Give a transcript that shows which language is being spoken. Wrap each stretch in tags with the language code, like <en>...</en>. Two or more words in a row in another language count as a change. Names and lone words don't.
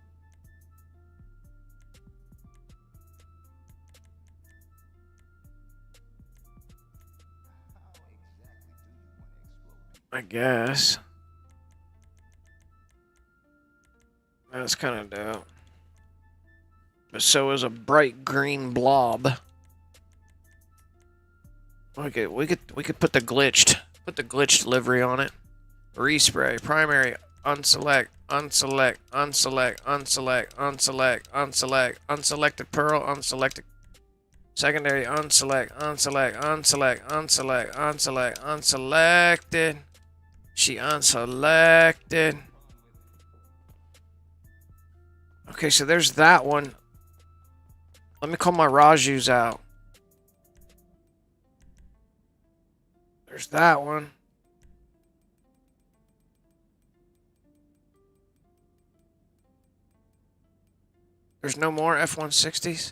<en>I guess. That's kind of dope. But so is a bright green blob. Okay, we could put the glitched livery on it. Respray, primary, unselect, unselect, unselect, unselect, unselect, unselect, unselected pearl, unselected secondary, unselect, unselect, unselect, unselect, unselect, unselected. She unselected. Okay, so there's that one. Let me call my Rajus out. There's that one. There's no more F-160s?</en>